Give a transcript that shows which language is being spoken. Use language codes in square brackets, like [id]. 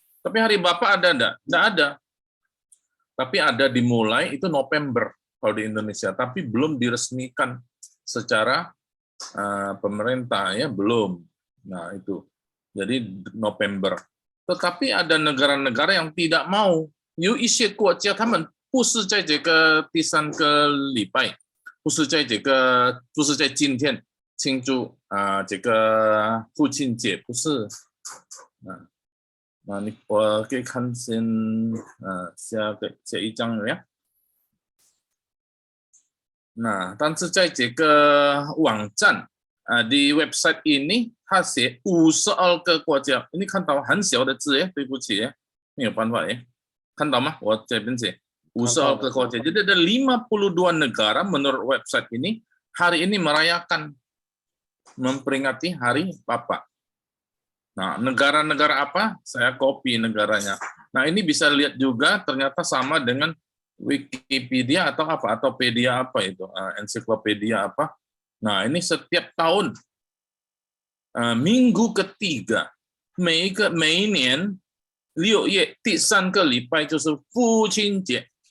[id] Tapi Hari Bapak ada enggak? Enggak ada. Tapi ada dimulai itu November kalau di Indonesia, tapi belum diresmikan secara pemerintah ya, belum. Nah, itu. Jadi November. Tetapi ada negara-negara yang tidak mau. [zh] 有一些国家他们不是在这个第3个礼拜，不是在今天庆祝这个父亲节，不是。那我可以看先下一张呀。 Nah, 但是在这个网站 [id] di website ini [zh] 它写52个国家，你看到很小的字对不起没有办法看到吗？我这边写52个国家， [id] jadi ada 52 negara menurut website ini hari ini merayakan memperingati Hari Bapak. Nah, negara-negara apa? Saya copy negaranya. Nah, ini bisa lihat juga ternyata sama dengan Wikipedia atau apa, atau pedia apa itu, ensiklopedia apa. Nah, ini setiap tahun minggu ketiga, [zh] 每一年6月第3个礼拜就是父亲节。